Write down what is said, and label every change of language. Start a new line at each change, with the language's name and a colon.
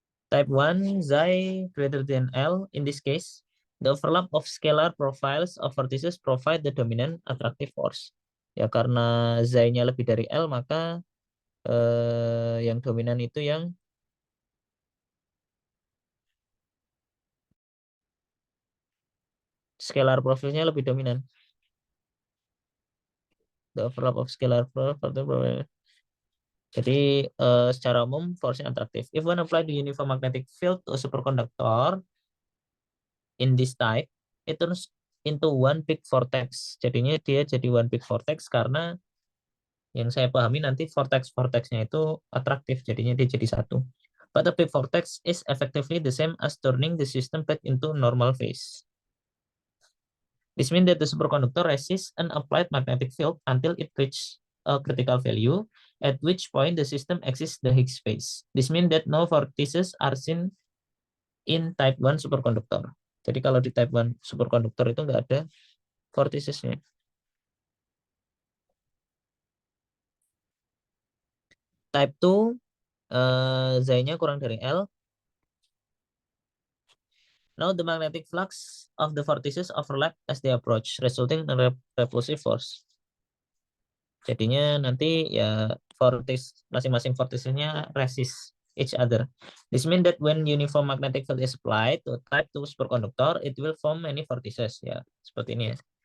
English: Type 1, Xi greater than L. In this case, the overlap of scalar profiles of vortices provide the dominant attractive force.
Indonesian: Ya, karena Xi-nya lebih dari L, maka yang dominan itu yang scalar profilnya lebih dominan.
English: The overlap of scalar profile.
Indonesian: Jadi secara umum force-nya atraktif.
English: If one apply the uniform magnetic field to a superconductor in this type, it turns into one big vortex.
Indonesian: Jadinya dia jadi
English: one big vortex
Indonesian: karena yang saya pahami nanti vortex-vortexnya itu atraktif. Jadinya dia jadi satu.
English: But a big vortex is effectively the same as turning the system back into normal phase. This means that the superconductor resists an applied magnetic field until it reaches a critical value, at which point the system exits the Higgs phase. This means that no vortices are seen in type 1 superconductor.
Indonesian: Jadi kalau di type 1 superconductor itu nggak ada vorticesnya. Type 2, Xi-nya kurang dari L.
English: Now the magnetic flux of the vortices overlap as they approach, resulting in a repulsive force.
Indonesian: Jadinya nanti ya masing-masing vorticesnya
English: resist each other. This means that when uniform magnetic field is applied to type 2 superconductor, it will form many vortices.
Indonesian: Ya, seperti ini ya.